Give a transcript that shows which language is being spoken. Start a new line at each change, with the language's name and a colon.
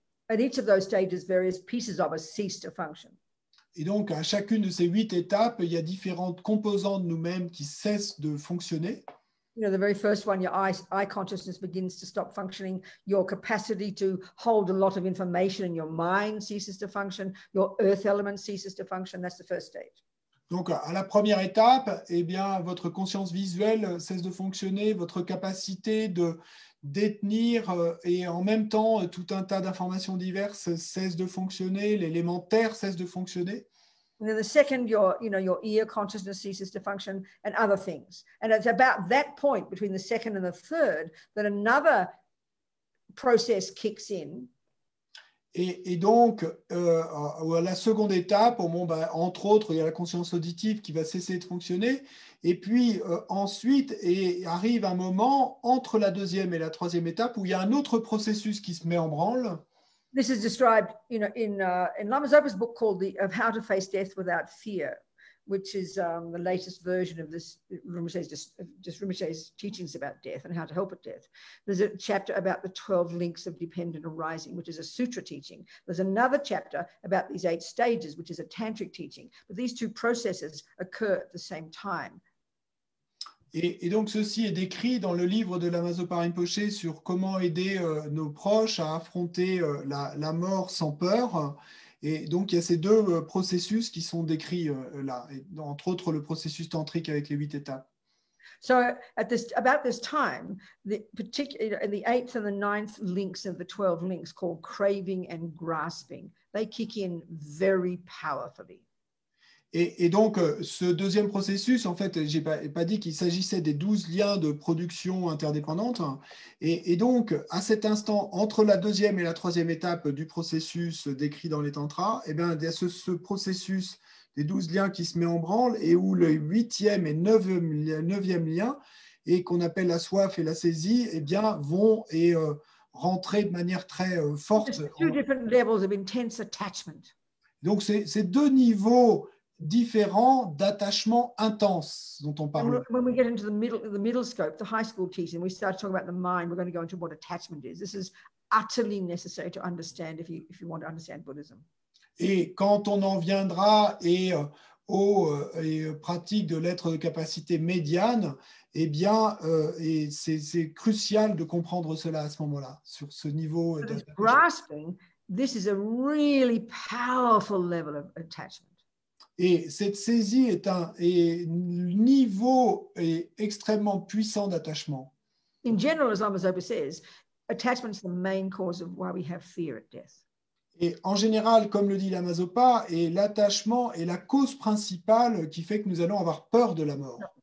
English: At each of those stages, various pieces of us cease to function.
French: Et donc, à chacune de ces 8 étapes, il y a différentes composantes de nous-mêmes qui cessent de fonctionner.
English: You know, the very first one, your eye consciousness begins to stop functioning. Your capacity to hold a lot of information in your mind ceases to function. Your earth element ceases to function. That's the first stage.
French: Donc, à la première étape, eh bien, votre conscience visuelle cesse de fonctionner, votre capacité de détenir et en même temps tout un tas d'informations diverses cesse de fonctionner, l'élément terre cesse de fonctionner.
English: And then the second, your ear consciousness ceases to function and other things. And it's about that point between the second and the third that another process kicks in.
French: Et donc, à la seconde étape, entre autres, il y a la conscience auditive qui va cesser de fonctionner. Et puis ensuite, arrive un moment entre la deuxième et la troisième étape où il y a un autre processus qui se met en branle.
English: This is described, in Lama Zopa's book called Of How to Face Death Without Fear, which is the latest version of this Rinpoche's teachings about death and how to help at death. There's a chapter about the 12 links of dependent arising, which is a sutra teaching. There's another chapter about these 8 stages, which is a tantric teaching. But these two processes occur at the same time.
French: Et donc, ceci est décrit dans le livre de Lama Zopa Rinpoché sur comment aider nos proches à affronter la mort sans peur. Et donc, il y a ces deux processus qui sont décrits là, et entre autres le processus tantrique avec les 8 étapes.
English: So about this time, the 8th and the 9th links of the 12 links called craving and grasping, they kick in very powerfully.
French: Et donc, ce deuxième processus, en fait, je n'ai pas dit qu'il s'agissait des 12 liens de production interdépendante. Et donc, à cet instant, entre la deuxième et la troisième étape du processus décrit dans les tantras, eh bien, il y a ce processus des 12 liens qui se met en branle et où le 8e et 9e lien, et qu'on appelle la soif et la saisie, eh bien, vont rentrer de manière très forte.
English: Two different levels of intense attachment.
French: Donc, c'est 2 niveaux différents d'attachement intense dont on parle.
English: When we get into the middle scope, the high school teaching, we start talking about the mind. We're going to go into what attachment is. This is utterly necessary to understand if you want to understand Buddhism.
French: Et quand on en viendra aux pratiques de l'être de capacité médiane, eh bien, c'est crucial de comprendre cela à ce moment-là, sur ce niveau.
English: So this grasping, this is a really powerful level of attachment.
French: Et cette saisie est un niveau extrêmement puissant d'attachement.
English: In general, as Lama Zopa says, attachment is the main cause of why we have fear at death.
French: Et en général, comme le dit Lama Zopa, l'attachement est la cause principale qui fait que nous allons avoir peur de la mort.